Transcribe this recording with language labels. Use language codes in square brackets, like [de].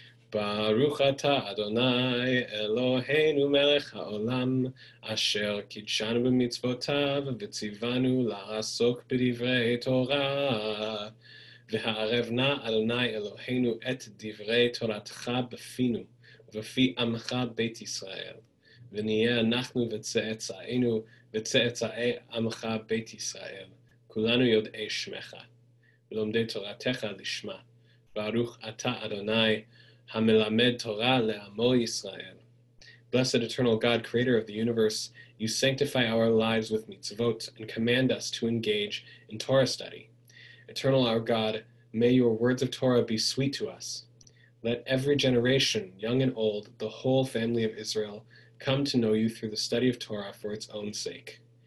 [he] Baruch atah Adonai Eloheinu melech haolam asher kidshanu b'mitzvotav v'tzivanu la'asok b'divrei Torah v'ha'arevna Adonai Eloheinu et divrei Toratcha b'finu v'fi amcha beit Yisrael ונהיה אנחנו וצאצאינו וצאצאי עמך בית ישראל, כולנו יודעי שמך, ולומדי תורתך לשמה. ברוך אתה אדוני, המלמד Torah לעמו ישראל. [en] Blessed eternal God, creator of the universe, you sanctify our lives with mitzvot and command us to engage in Torah study. Eternal our God, may your words of Torah be sweet to us. Let every generation, young and old, the whole family of Israel, come to know you through the study of Torah for its own sake.